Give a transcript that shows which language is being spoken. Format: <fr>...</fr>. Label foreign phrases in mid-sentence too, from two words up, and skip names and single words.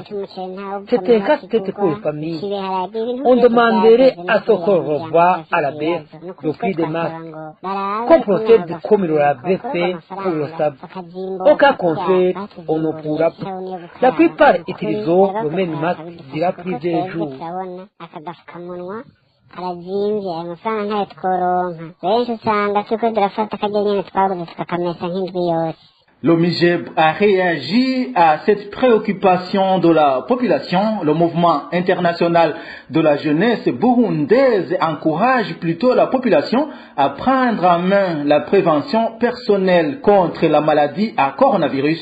<fr>C'est un casse-tête pour les familles. On demanderait à ce qu'on revoie à la baisse le prix des masques, qu'on procède comme il l'avait fait pour le sable. Au cas contraire, on ne pourra pas. La plupart utilisant le même masque durant plusieurs jours.</fr> <rn>arazimvye ayo mafaranga ntayo tworonka benshi usanga turiko durafata akarya nyene twaguze tukakamesa nk'indwi yose.</rn> <fr>Le MIGEB a réagi à cette préoccupation de la population. Le mouvement international de la jeunesse burundaise encourage plutôt la population à prendre en main la prévention personnelle contre la maladie à coronavirus.</fr>